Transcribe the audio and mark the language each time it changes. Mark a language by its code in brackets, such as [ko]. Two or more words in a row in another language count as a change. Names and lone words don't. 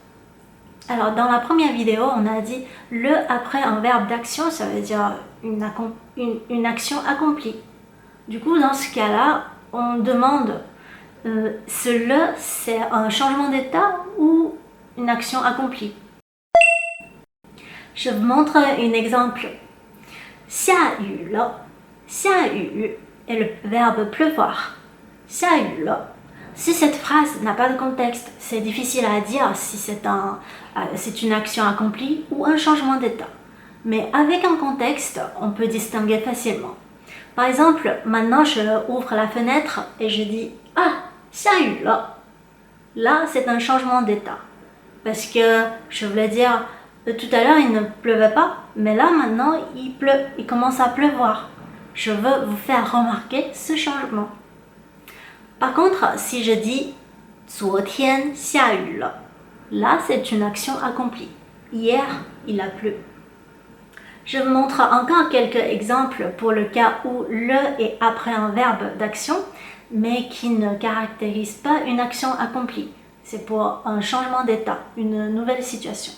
[fr] Alors dans la première vidéo, on a dit le après un verbe d'action, ça veut dire une action accomplie. Du coup, dans ce cas-là, on demande ce le, c'est un changement d'état ou une action accomplie. Je vous montre un exemple. [zh] 下雨了. 下雨 [fr] est le verbe pleuvoir. [zh] 下雨了. [fr] Si cette phrase n'a pas de contexte, c'est difficile à dire si c'est une action accomplie ou un changement d'état. Mais avec un contexte, on peut distinguer facilement. Par exemple, maintenant je ouvre la fenêtre et je dis « Ah, [zh] 下雨了. [fr] » Là, c'est un changement d'état. Parce que je voulais dire tout à l'heure, il ne pleuvait pas, mais là, maintenant, il pleut. Il commence à pleuvoir. Je veux vous faire remarquer ce changement. Par contre, si je dis « [zh] 昨天下雨了. [fr] » Là, c'est une action accomplie. Hier, il a plu. Je vous montre encore quelques exemples pour le cas où le est après un verbe d'action, mais qui ne caractérise pas une action accomplie. C'est pour un changement d'état, une nouvelle situation.